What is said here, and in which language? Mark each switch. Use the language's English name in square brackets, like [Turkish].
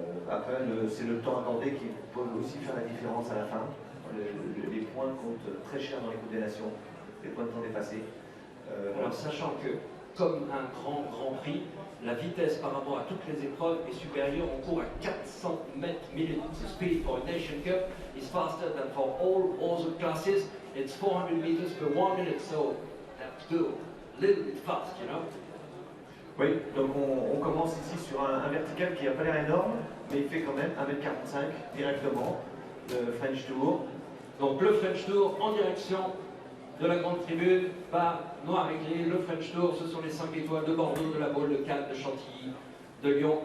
[French] Après, c'est le temps accordé qui peut aussi faire la différence à la fin. Les points comptent très cher dans les Coupes des Nations, les points de temps dépassés. Alors, sachant que, comme un grand prix, la vitesse par rapport à toutes les épreuves est supérieure. On court à 400 mètres minutes. [English] The speed for a Nation Cup is faster than for all other classes. It's 400 meters per 1 minute, so have to go a little bit fast, you know. [French] Oui, donc on commence ici sur un vertical qui n'a pas l'air énorme, mais il fait quand même 1m45 directement, le French Tour. Donc le French Tour en direction de la grande tribune par noir et gris. Le French Tour, ce sont les 5 étoiles de Bordeaux, de la Baule, de Cannes, de Chantilly, de Lyon.